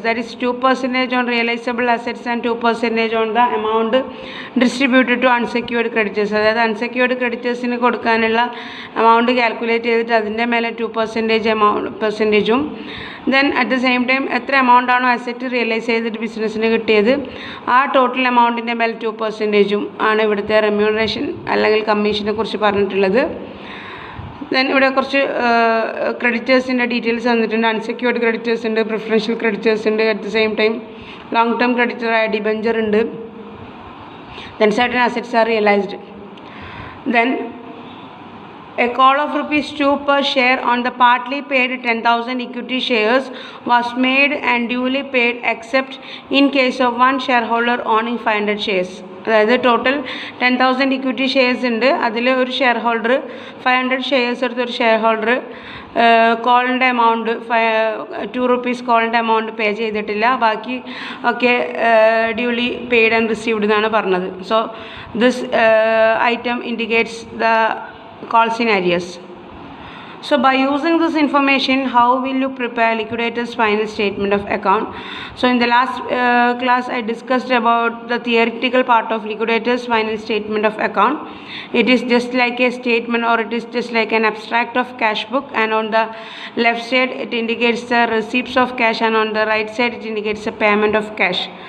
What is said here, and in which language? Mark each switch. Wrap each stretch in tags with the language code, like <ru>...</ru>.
<en>That is 2% on realizable assets and 2% on the amount distributed to unsecured creditors.</en> <ml>അതായത് unsecured ക്രെഡിറ്റേഴ്സിന് കൊടുക്കാനുള്ള amount calculate ചെയ്തിട്ട് അതിൻ്റെ മേലെ 2% പെർസെൻറ്റേജും</ml> <en>then at the same time</en> <ml>എത്ര amount ആണോ asset realise ചെയ്തിട്ട് ബിസിനസ്സിന് കിട്ടിയത് ആ ടോട്ടൽ എമൗണ്ടിൻ്റെ മേലെ 2% ആണ് ഇവിടുത്തെ റെമ്യൂണറേഷൻ അല്ലെങ്കിൽ കമ്മീഷനെ കുറിച്ച് പറഞ്ഞിട്ടുള്ളത്. ദെൻ ഇവിടെ കുറച്ച് ക്രെഡിറ്റേഴ്സിൻ്റെ ഡീറ്റെയിൽസ് തന്നിട്ടുണ്ട്. അൺസെക്യൂർഡ് ക്രെഡിറ്റേഴ്സ് ഉണ്ട്, പ്രിഫറൻഷ്യൽ ക്രെഡിറ്റേഴ്സ് ഉണ്ട്,</ml> <en>at the same time</en> <ml>long term ക്രെഡിറ്ററായ debenture ഉണ്ട്.</ml> <en>Then certain assets are realised. Then a call of rupees 2 per share on the partly paid 10,000 equity shares was made and duly paid except in case of one shareholder owning 500 shares.</en> <ml>അതായത് total 10,000 equity shares ഉണ്ട്. അതിൽ ഒരു share holder 500 shares എടുത്തൊരു share holder കോളിൻ്റെ amount 2 rupees കോളിൻ്റെ amount pay ചെയ്തിട്ടില്ല. ബാക്കി ഒക്കെ</ml> <en>duly paid and received</en> <ml>എന്നാണ് പറഞ്ഞത്.</ml> <en>So this item indicates the call scenarios. So by using this information, how will you prepare liquidator's final statement of account? So in the last class, I discussed about the theoretical part of liquidator's final statement of account. It is just like a statement, or it is just like an abstract of cash book, and on the left side it indicates the receipts of cash, and on the right side it indicates the payment of cash.</en>